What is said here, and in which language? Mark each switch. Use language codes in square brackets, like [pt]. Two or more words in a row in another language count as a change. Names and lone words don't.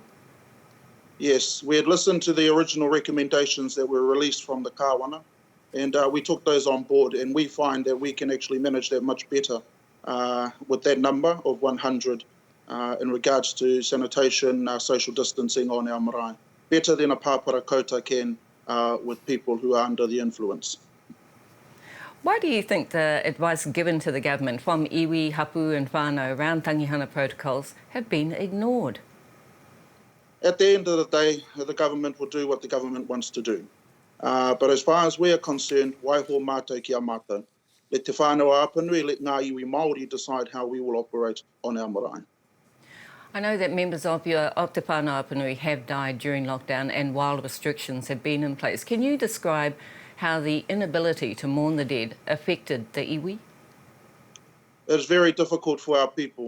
[en] Yes, we had listened to the original recommendations that were released from the kāwana, and we took those on board, and we find that we can actually manage that much better with that number of 100 in regards to sanitation, social distancing on our marae. Better than a [mi] pāpara kouta [en] can with people who are under the influence. Why do you think the advice given to the government from iwi, hapu and whānau around tangihanga protocols have been ignored? At the end of the day, the government will do what the government wants to do. But as far as we are concerned, [mi] waiho mātou ki a mātou. [en] Let te whānau Apanui, let [mi] ngā iwi Māori [en] decide how we will operate on our marae. I know that members of Te Whānau Apanui have died during lockdown and while restrictions have been in place. Can you describe how the inability to mourn the dead affected the iwi? It's very difficult for our people.